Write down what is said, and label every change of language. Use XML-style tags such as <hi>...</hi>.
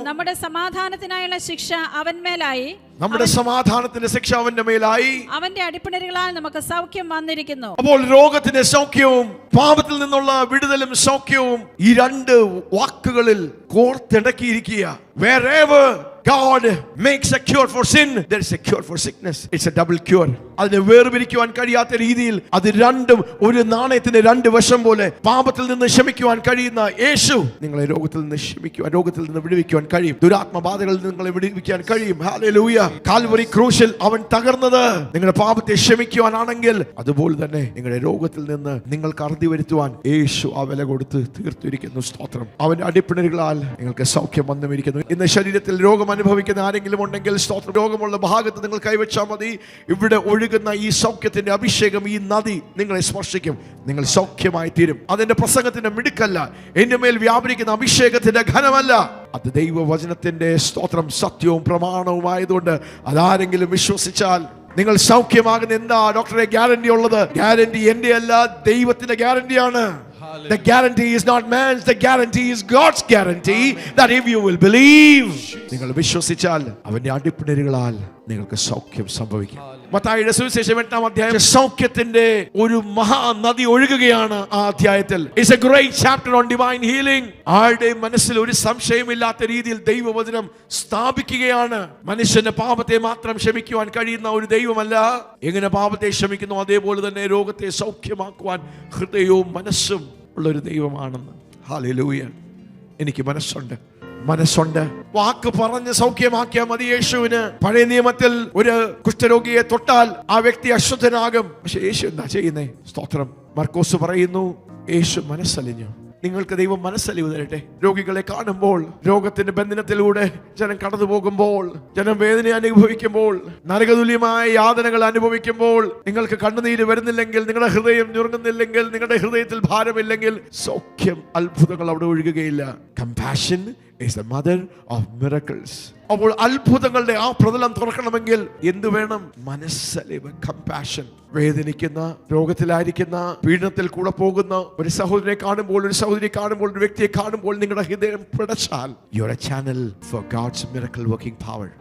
<ml>നമ്മുടെ സമാധാനത്തിനായുള്ള ശിക്ഷ അവന്മേലായി, നമ്മുടെ സമാധാനത്തിന്റെ ശിക്ഷ അവന്റെ മേലായി, അവന്റെ അടിപ്പിണരുകളാൽ നമുക്ക് സൗഖ്യം വന്നിരിക്കുന്നു. അപ്പോൾ രോഗത്തിന്റെ സൗഖ്യവും പാപത്തിൽ നിന്നുള്ള വിടുതലും സൗഖ്യവും ഈ രണ്ട് വാക്കുകളിൽ കോർത്തിണക്കിയിരിക്കുക.</ml> <en>Wherever God makes a cure for sin, there is a cure for sickness. It's a double cure.</en> <ml>അതിനെ വേർപിരിക്കുവാൻ കഴിയാത്ത രീതിയിൽ അത് രണ്ടും ഒരു നാണയത്തിന്റെ രണ്ട് വശം പോലെ പാപത്തിൽ നിന്ന് ക്ഷമിക്കുവാൻ കഴിയുന്ന യേശു നിങ്ങളെ രോഗത്തിൽ നിന്ന് ക്ഷമിക്കുവാൻ, രോഗത്തിൽ നിന്ന് വിടുവിക്കുവാൻ കഴിയും. ദുരാത്മബാധകളിൽ നിന്ന് നിങ്ങളെ വിടുവിക്കാൻ കഴിയും. ഹല്ലേലൂയ. കാൽവറി ക്രൂശിൽ അവൻ തകർന്നത് നിങ്ങളുടെ പാപത്തെ ക്ഷമിക്കുവാനാണെങ്കിൽ അതുപോലെ തന്നെ നിങ്ങളുടെ രോഗത്തിൽ നിന്ന് നിങ്ങൾക്ക് അറുതി വരുത്തുവാൻ യേശു ആ വില കൊടുത്ത് തീർത്തിരിക്കുന്നു. സ്തോത്രം. അവന്റെ അടിപ്പിണരുകളാൽ നിങ്ങൾക്ക് സൗഖ്യം വന്നുമിരിക്കുന്നു. ഇന്ന് ശരീരത്തിൽ രോഗം അനുഭവിക്കുന്ന ആരെങ്കിലും ഉണ്ടെങ്കിൽ സ്തോത്രം, രോഗമുള്ള ഭാഗത്ത് നിങ്ങൾ കൈവച്ചാൽ മതി. ഇവിടെ ഒഴുകുന്ന ഈ സൗഖ്യത്തിന്റെ അഭിഷേകം, ഈ നദി നിങ്ങളെ സ്പർശിക്കും. നിങ്ങൾ സൗഖ്യമായി തീരും. അതിന്റെ പ്രസംഗത്തിന്റെ മിടുക്കല്ല, എന്റെ മേൽ വ്യാപരിക്കുന്ന അഭിഷേകത്തിന്റെ ഘനമല്ല, അത് ദൈവവചനത്തിന്റെ സ്തോത്രം സത്യവും പ്രമാണവുമായതുകൊണ്ട് അതാരെങ്കിലും വിശ്വസിച്ചാൽ നിങ്ങൾ സൗഖ്യമാകുന്ന എന്താ ഡോക്ടറെ ഗ്യാരണ്ടി ഉള്ളത്? ഗ്യാരണ്ടി എന്റെ അല്ല, ദൈവത്തിന്റെ ഗ്യാരണ്ടിയാണ്.</ml> <en>The guarantee is not man's, the guarantee is God's guarantee. That if you will believe,</en> <ml>നിങ്ങൾ വിശ്വസിച്ചാൽ അവന്റെ അടിപ്പിണരുകളാൽ നിങ്ങൾക്ക് സൗഖ്യം സംഭവിക്കും. മത്തായിയുടെ സുവിശേഷം 8-ാം അധ്യായം സൗഖ്യത്തിന്റെ ഒരു മഹാനദി ഒഴുകുകയാണ് ആ അധ്യായത്തിൽ.</ml> <en>It's a great chapter on divine healing.</en> <ml>ആരുടെ മനസ്സിൽ ഒരു സംശയമില്ലാത്ത രീതിയിൽ ദൈവവചനം സ്ഥാപിക്കുകയാണ്. മനുഷ്യന്റെ പാപത്തെ മാത്രം ക്ഷമിക്കുവാൻ കഴിയുന്ന ഒരു ദൈവമല്ല, എങ്ങനെ പാപത്തെ ക്ഷമിക്കുന്നു അതേപോലെ തന്നെ രോഗത്തെ സൗഖ്യമാക്കുവാൻ ഹൃദയവും മനസ്സും ഉള്ളൊരു ദൈവമാണെന്ന്. ഹല്ലേലൂയ. എനിക്ക് മനസ്സുണ്ട്. വാക്ക് പറഞ്ഞ് സൗഖ്യമാക്കിയാൽ മതി യേശുവിന്. പഴയ നിയമത്തിൽ ഒരു കുഷ്ഠരോഗിയെ തൊട്ടാൽ ആ വ്യക്തി അശുദ്ധനാകും. പക്ഷെ യേശു എന്താ ചെയ്യുന്നേ? സ്തോത്രം. മർക്കോസ് പറയുന്നു, യേശു മനസ്സലിഞ്ഞു. നിങ്ങൾക്ക് ദൈവം മനസ്സലിവ് തരട്ടെ. രോഗികളെ കാണുമ്പോൾ, രോഗത്തിന്റെ ബന്ധനത്തിലൂടെ ജനം കടന്നു പോകുമ്പോൾ, ജനം വേദന അനുഭവിക്കുമ്പോൾ, നരകതുല്യമായ യാതനകൾ അനുഭവിക്കുമ്പോൾ, നിങ്ങൾക്ക് കണ്ണുനീര് വരുന്നില്ലെങ്കിൽ, നിങ്ങളുടെ ഹൃദയം ഞുറുങ്ങുന്നില്ലെങ്കിൽ, നിങ്ങളുടെ ഹൃദയത്തിൽ ഭാരമില്ലെങ്കിൽ, സൗഖ്യം, അത്ഭുതങ്ങൾ അവിടെ ഒഴുകുകയില്ല.</ml> <en>Compassion is the mother of miracles.</en> <ml>അപ്പോൾ അത്ഭുതങ്ങളുടെ ആ പ്രതലം തുറക്കണമെങ്കിൽ എന്ത് വേണം? മനസ്സലിവ്, കമ്പാഷൻ. വേദനിക്കുന്ന, രോഗത്തിലായിരിക്കുന്ന, പീഡനത്തിൽ കൂടെ പോകുന്ന ഒരു സഹോദരനെ കാണുമ്പോൾ, ഒരു സഹോദരിയെ കാണുമ്പോൾ, ഒരു വ്യക്തിയെ കാണുമ്പോൾ നിങ്ങളുടെ ഹൃദയം പിടച്ചാൽ,</ml> <en>you are a channel for God's miracle working power.</en>